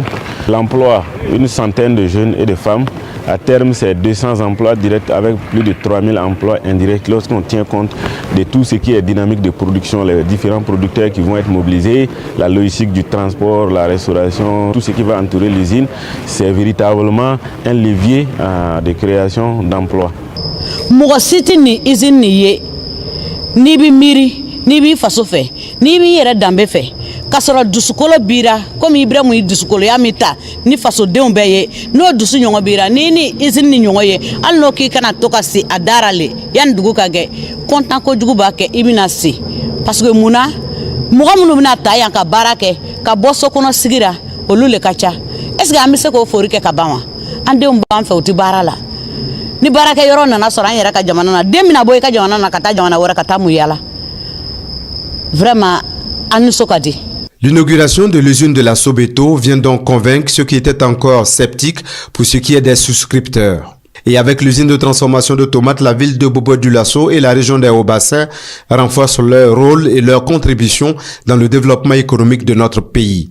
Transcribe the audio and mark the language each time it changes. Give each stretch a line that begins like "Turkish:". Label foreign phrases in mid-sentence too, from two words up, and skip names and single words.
French: L'emploi, une centaine de jeunes et de femmes. À terme, c'est 200 emplois directs avec plus de 3000 emplois indirects lorsqu'on tient compte de tout ce qui est dynamique de production, les différents producteurs qui vont être mobilisés, la logistique du transport, la restauration, tout ce qui va entourer l'usine. C'est véritablement un levier de création d'emplois.
Bambara: Mɔgɔ si tɛ nin usine nin ye n'i bɛ miiri n'i b'i faso fɛ n'i b'i yɛrɛ danbe fɛ k'a sɔrɔ dusukolo bira komi Ibrahim ye dusukoloya min ta ni fasodenw bɛɛ ye n'o dusu ɲɔgɔn bira n'i ni usine ni ɲɔgɔn ye hali n'o k'i kana to ka se a dara le yanni dugu ka kɛ kontan kojugu b'a kɛ i bɛna se
French: parce que
Bambara: mun na mɔgɔ minnu bɛna ta yan ka baara kɛ ka bɔ so kɔnɔ sigira olu le ka ca
French: est-ce que
Bambara: an bɛ se k'o fori kɛ ka ban wa an denw b'an fɛ u tɛ baara la. Ni baraka yɔrɔ nana sɔrɔ an yɛrɛ ka jamana na den bɛna bɔ i ka jamana na ka taa jamana wɛrɛ ka taa mun yala vraiment an nisɔn ka di.
French: L'inauguration de l'usine de la Sobeto vient donc convaincre ceux qui étaient encore sceptiques pour ce qui est des souscripteurs. Et avec l'usine de transformation de tomates, la ville de Bobo-Dioulasso et la région des Hauts-Bassins renforcent leur rôle et leur contribution dans le développement économique de notre pays.